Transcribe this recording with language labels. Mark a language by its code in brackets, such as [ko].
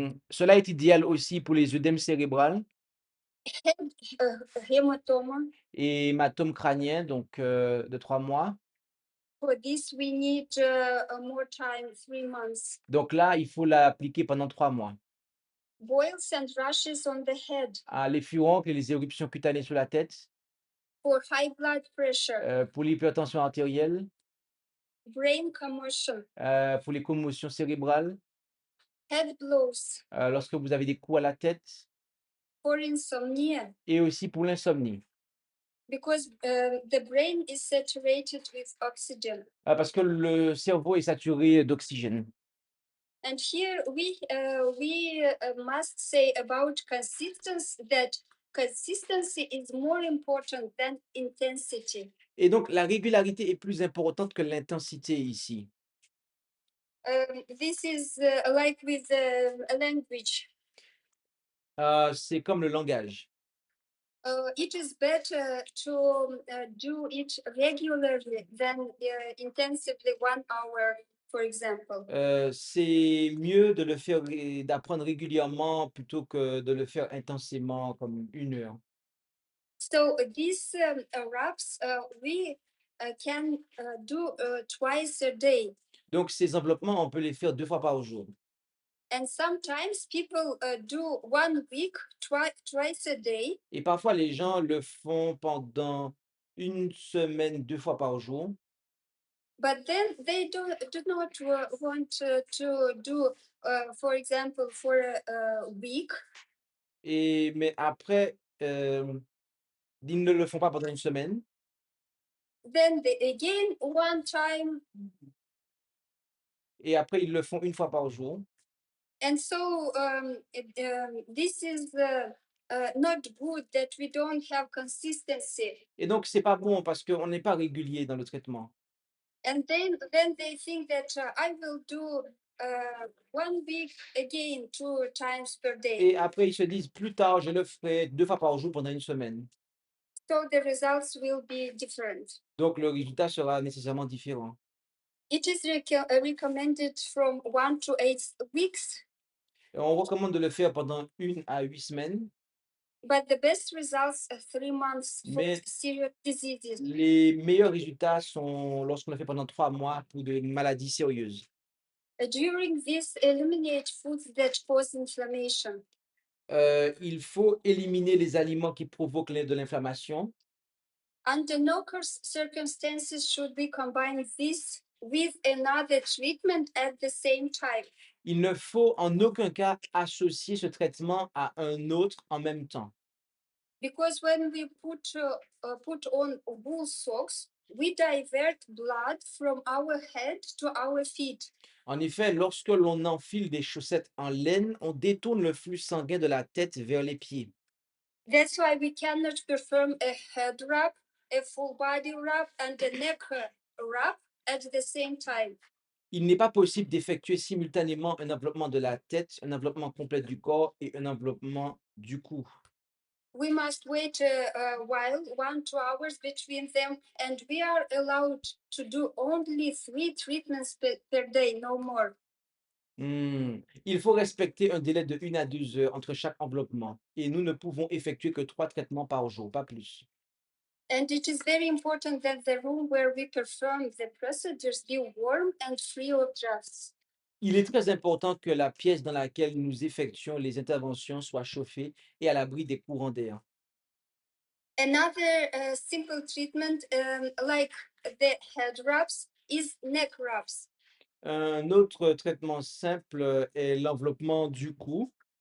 [fr] Cela est idéal aussi pour les œdèmes cérébrales [en] head hematoma. [fr] et hématomes crâniens, donc de 3 mois. [en] For this, we need more time, 3 months. [fr] Donc là, il faut l'appliquer pendant 3 mois. [en] Boils and rashes on the head [fr] Ah, les furoncles et les éruptions cutanées sur la tête, [en] for high blood pressure, [fr] pour l'hypertension artérielle, [en] brain commotion, [fr] pour les commotions cérébrales, [en] head blows, [fr] lorsque vous avez des coups à la tête [en] for insomnia, [fr] et aussi pour l'insomnie. [en] because the brain is saturated with oxygen. [fr] Parce que le cerveau est saturé d'oxygène. [en] And here we must say about consistency that consistency is more important than intensity. [fr] Et donc la régularité est plus importante que l'intensité ici. [en] This is like with a language. [fr] C'est comme le langage. [en] It is better to do it regularly than intensively 1 hour, for example. [fr] C'est mieux de le faire d'apprendre régulièrement plutôt que de le faire intensément comme 1 heure. [en] So these wraps we can do twice a day. [fr] Donc ces enveloppements, on peut les faire 2 fois par jour. [en] And sometimes people do 1 week, twice a day, [fr] Et parfois, les gens le font pendant une semaine, 2 fois par jour. [en] but then they do not want to do, for example, for a week. [fr] Mais après, ils ne le font pas pendant une semaine. [en] Then they again one time. [fr] Et après, ils le font une fois par jour. [en] And so this is not good that we don't have consistency. [fr] Et donc, c'est pas bon parce qu'on n'est pas régulier dans le traitement. [en] And then they think that I will do 1 week again 2 times per day. [fr] Et après, ils se disent, plus tard, je le ferai 2 fois par jour pendant une semaine. [en] So the results will be different. [fr] Donc, le résultat sera nécessairement différent. [en] It is recommended from 1 to 8 weeks, [fr] Et on recommande de le faire pendant 1 à 8 semaines. [en] but the best results are 3 months for [fr] Mais [en] serious diseases. [fr] les meilleurs résultats sont lorsqu'on le fait pendant 3 mois pour des maladies sérieuses. [en] During this, eliminate foods that cause inflammation. [fr] Il faut éliminer les aliments qui provoquent de l'inflammation. [en] Under no circumstances should we combine this with another treatment at the same time. [fr] Il ne faut en aucun cas associer ce traitement à un autre en même temps. [en] Because when we put on wool socks, we divert blood from our head to our feet. [fr] En effet, lorsque l'on enfile des chaussettes en laine, on détourne le flux sanguin de la tête vers les pieds. [en] That's why we cannot perform a head wrap, a full body wrap, and a neck wrap at the same time. [fr] Il n'est pas possible d'effectuer simultanément un enveloppement de la tête, un enveloppement complet du corps et un enveloppement du cou. [en] We must wait a while, 1 2 hours between them, and we are allowed to do only 3 treatments per day, no more. [fr] Il faut respecter un délai de 1 à 2 heures entre chaque enveloppement et nous ne pouvons effectuer que 3 traitements par jour, pas plus. [en] And it is very important that the room where we perform the procedures be warm and free of drafts. [fr] Il est très important que la pièce dans laquelle nous effectuons les interventions soit chauffée et à l'abri des courants d'air. [en] Another simple treatment, like the head wraps, is neck wraps. [fr] Un autre traitement simple est l'enveloppement du cou.